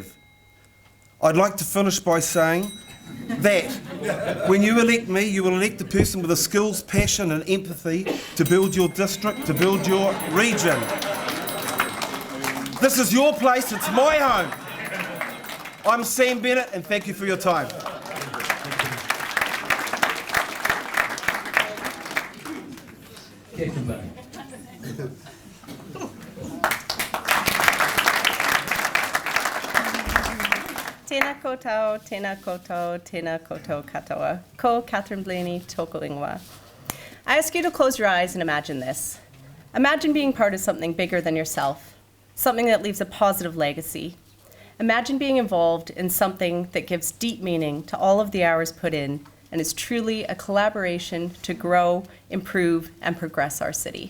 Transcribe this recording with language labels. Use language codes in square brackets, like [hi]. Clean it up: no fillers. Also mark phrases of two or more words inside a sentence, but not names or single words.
[en] I'd like to finish by saying that when you elect me, you will elect a person with the skills, passion and empathy to build your district, to build your region. This is your place, it's my home. I'm Sam Bennett, and thank you for your time. [mi] Tēnā koutou, tēnā koutou, tēnā koutou katoa. Ko Catherine Blaney, toko ingoa. [en] I ask you to close your eyes and imagine this. Imagine being part of something bigger than yourself, something that leaves a positive legacy. Imagine being involved in something that gives deep meaning to all of the hours put in and is truly a collaboration to grow, improve, and progress our city.